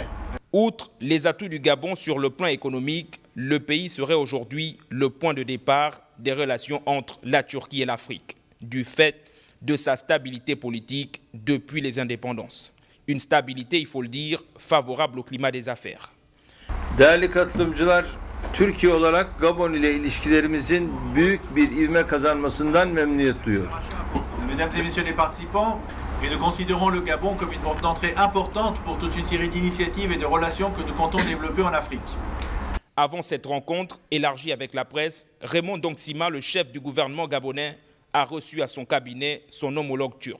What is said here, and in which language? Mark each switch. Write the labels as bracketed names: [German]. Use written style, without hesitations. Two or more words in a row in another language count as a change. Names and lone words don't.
[French] Outre les atouts du Gabon sur le plan économique, le pays serait aujourd'hui le point de départ des relations entre la Turquie et l'Afrique, du fait de sa stabilité politique depuis les indépendances. Une stabilité, il faut le dire, favorable au climat des affaires. [Turkish] Değerli katılımcılar, Türkiye olarak Gabon ile ilişkilerimizin büyük bir ivme kazanmasından memnuniyet duyuyoruz. [French] Mesdames et messieurs les participants, et nous considérons le Gabon comme une porte d'entrée importante pour toute une série d'initiatives et de relations que nous comptons développer en Afrique. Avant cette rencontre élargie avec la presse, Raymond Dongsima, le chef du gouvernement gabonais, a reçu à son cabinet son homologue turc.